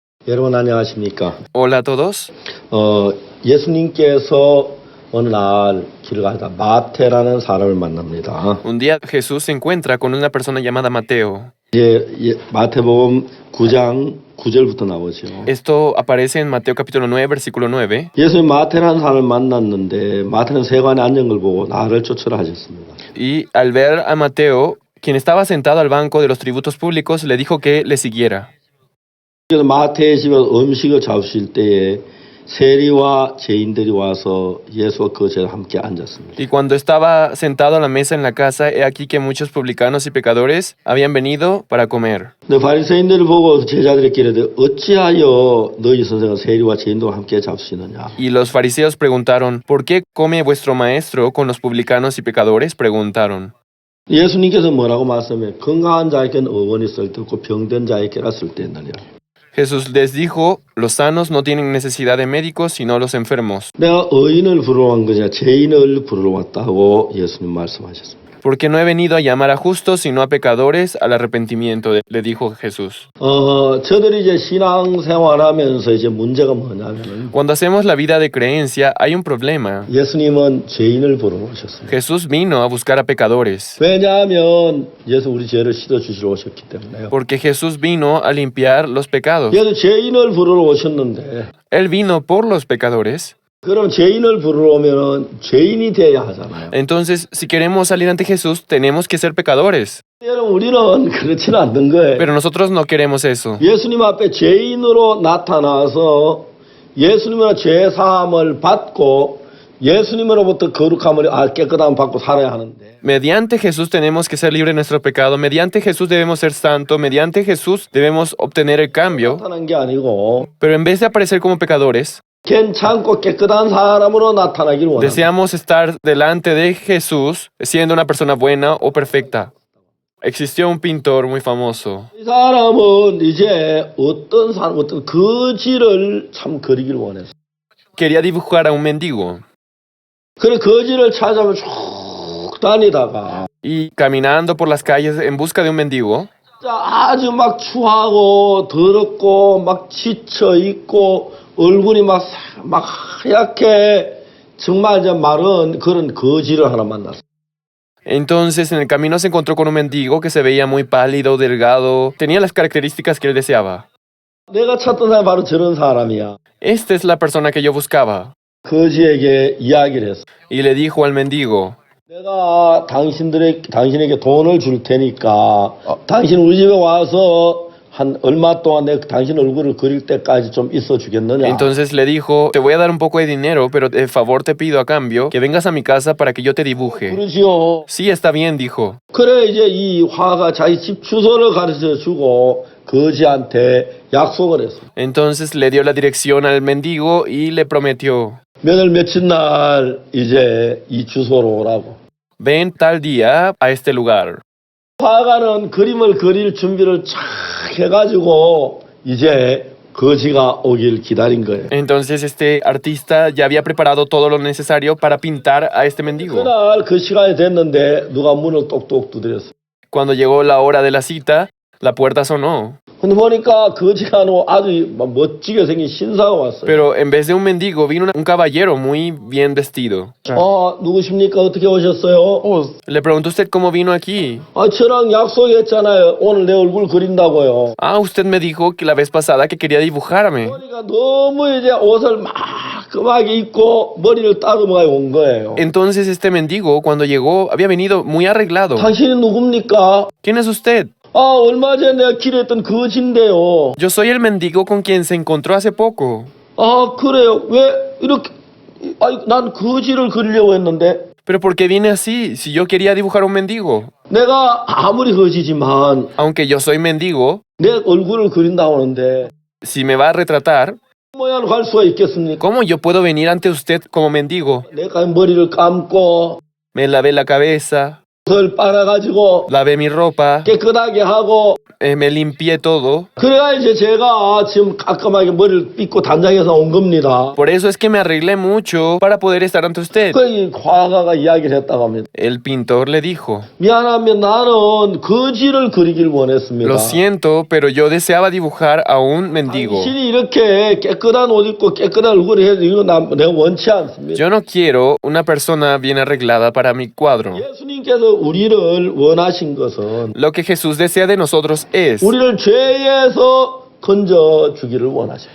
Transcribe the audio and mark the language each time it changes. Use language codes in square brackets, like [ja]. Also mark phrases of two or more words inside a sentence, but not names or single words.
[ko] 여러분 안녕하십니까? [es] Hola a todos. [ko] 예수님께서 어느 날 길을 가다 마태라는 사람을 만납니다. [es] Un día Jesús se encuentra con una persona llamada Mateo. [ko] 마태복음 9장 9절부터 나오죠. [es] Esto aparece en Mateo capítulo 9, versículo 9. [ko] 예수님 마태라는 사람을 만났는데 마태는 세관에 앉은 걸 보고 나를 쫓으라 하셨습니다. [es] Y al ver a Mateo, quien estaba sentado al banco de los tributos públicos, le dijo que le siguiera. [ko] 그래서 마태의 집에 음식을 잡수실 때에 세리와 죄인들이 와서 예수와 그 제자 함께 앉았습니다. [es] Y cuando estaba sentado a la mesa en la casa, he aquí que muchos publicanos y pecadores habían venido para comer. [ko] 근데 바리새인들을 보고 제자들이 기르되 어찌하여 너희 선생은 세리와 죄인들과 함께 잡수시느냐? [es] Y los fariseos preguntaron, ¿por qué come vuestro maestro con los publicanos y pecadores? Preguntaron. [ko] 예수님께서 뭐라고 말씀해? 건강한 자에게는 의원이 쓸 데 없고 병든 자에게라 쓸 데 있느니라. [es] Jesús les dijo, los sanos no tienen necesidad de médicos, sino los enfermos. [ko] 내가 의인을 부르러 온 거냐 죄인을 부르러 왔다고 예수님 말씀하셨습니다. [es] Porque no he venido a llamar a justos, sino a pecadores al arrepentimiento, le dijo Jesús. [ko] 저들이 이제 신앙생활하면서 이제 문제가 뭐냐면은 [es] Cuando hacemos la vida de creencia, hay un problema. [ko] 예수님은 죄인을 부르러 오셨습니다. [es] Jesús vino a buscar a pecadores. [ko] 왜냐하면 예수 우리 죄를 씻어 주시러 오셨기 때문에요. [es] Porque Jesús vino a limpiar los pecados. [ko] 예수 죄인을 부르러 오셨는데 [es] Él vino por los pecadores. [ko] 그럼 죄인을 부르러 오면은 죄인이 돼야 하잖아요. [es] Entonces, si queremos salir ante Jesús, tenemos que ser pecadores. [ko] 여러분 우리는 그렇지는 않는 거예요. [es] Pero nosotros no queremos eso. [ko] 예수님 앞에 죄인으로 나타나서 예수님의 죄 사함을 받고 예수님으로부터 거룩함을 깨끗함을 받고 살아야 하는데 [es] Mediante Jesús tenemos que ser libres de nuestro pecado. Mediante Jesús debemos ser santos. Mediante Jesús debemos obtener el cambio. [ko] 나타난 게 아니고 [es] Pero en vez de aparecer como pecadores, [ko] 괜찮고 깨끗한 사람으로 나타나기를 원합니다. [es] deseamos estar delante de Jesús siendo una persona buena o perfecta. Existió un pintor muy famoso. [ko] 이 사람은 이제 어떤 거지를 참 그리기를 원했어. [es] Quería dibujar a un mendigo. [ko] 그래 거지를 찾아서 쭉 다니다가 [es] Y caminando por las calles en busca de un mendigo, [ko] 아주 막 추하고 더럽고 막 지쳐 있고 얼굴이 막 하얗게 정말 이제 마른 그런 거지를 하나 만났어. [es] entonces en el camino se encontró con un mendigo que se veía muy pálido, delgado, tenía las características que él deseaba. [ko] 내가 찾던 사람이 바로 저런 사람이야. [es] Esta es la persona que yo buscaba. [ko] 거지에게 이야기를 했어. [es] Y le dijo al mendigo, [ko] 내가 당신에게 돈을 줄 테니까 당신 우리 집에 와서 한 얼마 동안 내가 당신 얼굴을 그릴 때까지 좀 있어 주겠느냐? [es] entonces le dijo, te voy a dar un poco de dinero, pero de favor te pido a cambio que vengas a mi casa para que yo te dibuje. [ko] 그러지요. [es] Sí, está bien, dijo. [ko] 그래 이제 이 화가 자기 집 주소를 가르쳐 주고 거지한테 약속을 했어. [es] Entonces le dio la dirección al mendigo y le prometió, [ko] 며칠 날 이제 이 주소로 오라고. [es] ven tal día a este lugar. [ko] 화가는 그림을 그릴 준비를 쫙 해가지고 이제 거지가 오길 기다린 거예요. [es] Entonces este artista ya había preparado todo lo necesario para pintar a este mendigo. [ko] 그날 그 시간이 됐는데 누가 문을 똑똑 두드렸어. [es] Cuando llegó la hora de la cita, la puerta sonó. [ko] 근데 보니까 거지가 아주 멋지게 생긴 신사가 왔어요. [es] Pero en vez de un mendigo, vino un caballero muy bien vestido. [ko] 누구십니까? 어떻게 오셨어요? [es] Le preguntó usted cómo vino aquí. [ko] 저랑 약속했잖아요. 오늘 내 얼굴 그린다고요. [es] Ah, usted me dijo que la vez pasada que quería dibujarme. [ko] 보니까 너무 이제 옷을 말끔하게 입고 머리를 따듬어가 온 거예요. [es] Entonces este mendigo, cuando llegó, había venido muy arreglado. [ko] 당신이 누굽니까? [es] ¿Quién es usted? [ko] 얼마 전에 내가 길했던 거지인데요. [es] Yo soy el mendigo con quien se encontró hace poco. [ko] 그래요. 왜 이렇게? 난 거지를 그리려고 했는데. [es] Pero ¿por qué viene así? Si yo quería dibujar un mendigo. [ko] 내가 아무리 거지지만 [es] Aunque yo soy mendigo, [ko] 내 얼굴을 그린다고 하는데 [es] si me va a retratar, [ko] 모양을 갈 수가 있겠습니까? [es] ¿cómo yo puedo venir ante usted como mendigo? [ko] 내가 머리를 감고 [es] Me lavé la cabeza, [ko] 옷을 빨아가지고 [es] lavé mi ropa, [ko] 깨끗하게 하고 [es] me limpié todo. [ko] 그래야 이제 제가 지금 깔끔하게 머리를 빗고 단장해서 온 겁니다. [es] Por eso es que me arreglé mucho para poder estar ante usted. [ko] 그 화가가 이야기를 했다고 합니다. [es] El pintor le dijo, [ko] 미안하면 나는 거지를 그리길 원했습니다. [es] lo siento, pero yo deseaba dibujar a un mendigo. [ko] 당신이 이렇게 깨끗한 옷 입고 깨끗한 얼굴을 해도 이거 내가 원치 않습니다. [es] Yo no quiero una persona bien arreglada para mi cuadro. [ko] 예수님께서 우리를 원하신 것은 [es] Lo que Jesús desea de nosotros [ko] 우리를 죄에서 건져 주기를 원하셔요.